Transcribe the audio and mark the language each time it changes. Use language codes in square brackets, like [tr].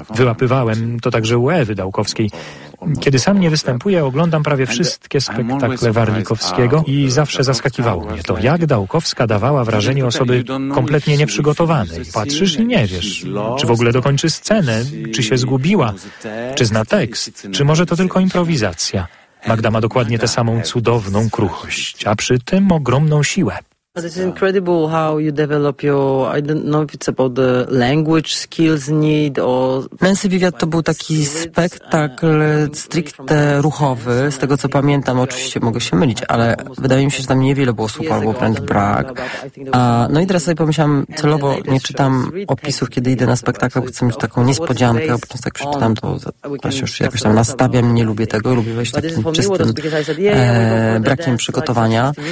[pl] Wyłapywałem to także u Ewy Dałkowskiej. Kiedy sam nie występuję, oglądam prawie wszystkie spektakle Warlikowskiego i zawsze zaskakiwało mnie to, jak Dałkowska dawała wrażenie osoby kompletnie nieprzygotowanej. Patrzysz i nie wiesz, czy w ogóle dokończy scenę, czy się zgubiła, czy zna tekst, czy może to tylko improwizacja. Magda ma dokładnie tę samą cudowną kruchość, a przy tym ogromną siłę. [en] It's incredible how you develop your, I don't know if it's about the language skills need or... [pl] Nancy Wywiad to był taki spektakl stricte ruchowy, z tego co pamiętam, oczywiście mogę się mylić, ale wydaje mi się, że tam niewiele było słupa, albo wręcz brak. No i teraz sobie pomyślałam, celowo nie czytam opisów, kiedy idę na spektakl, bo chcę mieć taką niespodziankę, a potem tak przeczytam, to się już jakoś tam nastawiam, nie lubię tego, lubię wejść takim czystym brakiem przygotowania.